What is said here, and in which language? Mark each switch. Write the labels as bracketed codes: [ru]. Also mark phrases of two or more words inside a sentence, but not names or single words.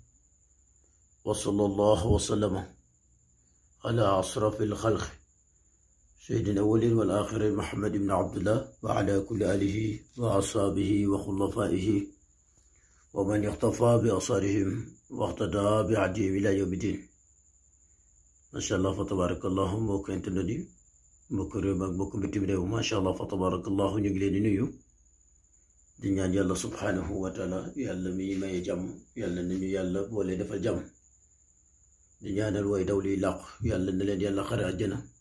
[ar] وصلى الله وسلم على أشرف الخلق سيد الأولين والآخرين محمد بن عبد الله وعلى كل آله وأصحابه وخلفائه ومن اقتفى بأثارهم واقتدى بهديهم إلى يوم الدين. ما شاء الله فتبارك الله. [wo] mbokk internet yi, mbokk réew mi ak mbokk bitim réew, [ar] ما شاء الله فتبارك الله, [wo] ñu ngi leen di nuyu di ñaan yàlla [ar] سبحانه وتعالى, [wo] yàlla mi maye jàmm, yàlla nañu yàlla boole defal jàmm. di ñaanal way daw liy làqu, yàlla na leen yàlla xare àjjana.